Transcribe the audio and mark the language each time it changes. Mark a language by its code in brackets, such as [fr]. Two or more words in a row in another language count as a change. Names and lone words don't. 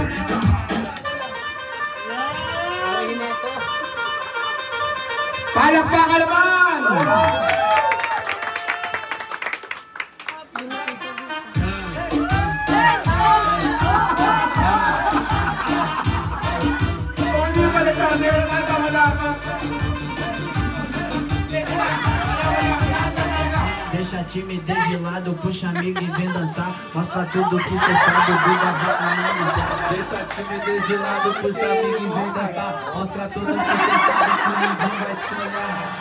[tl] Palakpakan naman! Hindi pa nagkakaya na wala ka. [pt] Deixa a timidez de lado, puxa amigo e vem dançar. Mostra tudo que cê sabe, Duda vai analisar. Deixa a timidez de lado, puxa amigo e vem dançar. Mostra tudo que cê sabe, que ninguém vai te olhar.